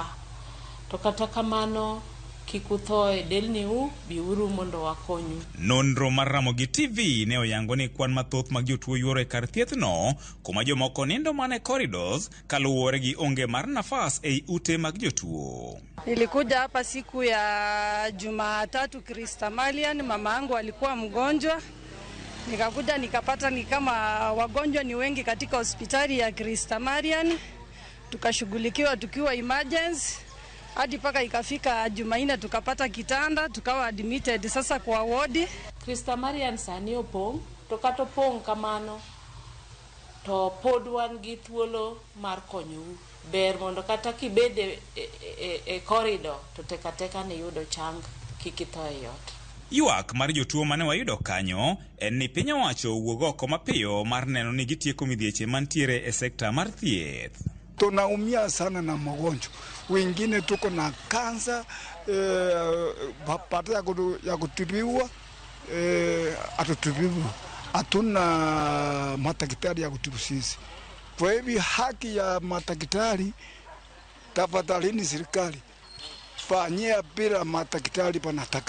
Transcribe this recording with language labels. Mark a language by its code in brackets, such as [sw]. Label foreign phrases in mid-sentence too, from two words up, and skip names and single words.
[luo] To kata kamano kik uthoe delniu biuru mondo wakonyu. Nonro mar Ramogi TV ne oyango ni kwan mathoth mag jotuo yuoro e kar thieth no kuma jomoko nindo mana corridors kaluwore gi onge mar nafas ei ute mag jotuo. [sw] Nilikuja hapa siku ya Jumatatu Krista Marian, mama yangu alikuwa mgonjwa. Nikakuja nikapata ni kama wagonjwa ni wengi katika hospitali ya Krista Marian. Tukashughulikiwa tukiwa emergency. Hadi paka ikafika Jumanne tukapata kitanda tukawa admitted sasa kwa ward. [luo] Krista Marian sani opong' to kata opong' kamano to pod wan gi thuolo mar konyo. Ber mondo kata kibede e corridor to teka ne yudo chang kik itho e ot. Ywak mar jotuo mane wayudo kanyo en ni piny owacho wuog oko mapiyo mar neno ni gitieko midhieche mantiere e sekta mar thieth. [sw] Tunaumia sana na magonjwa. Wengine tuko na kansa, pata ya kutibiwa, atutibiwa. Hatuna madaktari ya kutibu sisi. Kwa hivyo haki ya madaktari, tafadhalini serikali, fanyia bila madaktari panataka.